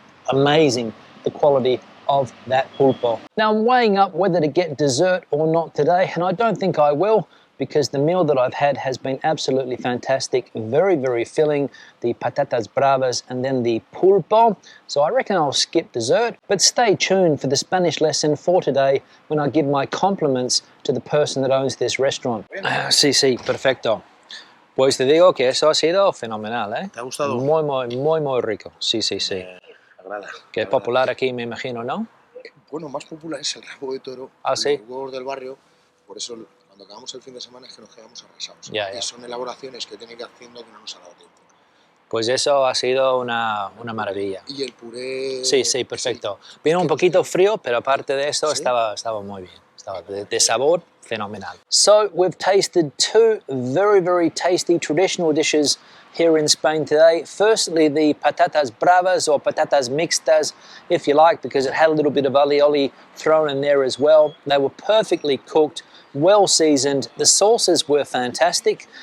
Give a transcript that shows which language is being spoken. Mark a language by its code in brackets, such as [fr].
[en] Amazing, the quality of that pulpo. Now I'm weighing up whether to get dessert or not today, and I don't think I will, because the meal that I've had has been absolutely fantastic, very, very filling, the patatas bravas and then the pulpo. So I reckon I'll skip dessert, but stay tuned for the Spanish lesson for today when I give my compliments to the person that owns this restaurant. [es] Sí, perfecto. Pues te digo que eso ha sido fenomenal, ¿eh? ¿Te ha gustado? Muy rico. Sí. Agrada. Que es popular aquí, me imagino, ¿no? Bueno, más popular es el rabo de toro, Ah, sí. los huevos del barrio, por eso cuando acabamos el fin de semana es que nos quedamos arrasados. Ya. Y son elaboraciones que tienen que ir haciendo que no nos ha dado tiempo. Pues eso ha sido una maravilla. Y el puré... Sí, perfecto. Vino un poquito frío, pero aparte de eso ¿Sí? estaba muy bien. Estaba de sabor fenomenal. [en] So we've tasted two very, very tasty traditional dishes here in Spain today. Firstly, the patatas bravas or patatas mixtas, if you like, because it had a little bit of alioli thrown in there as well. They were perfectly cooked, well seasoned. The sauces were fantastic.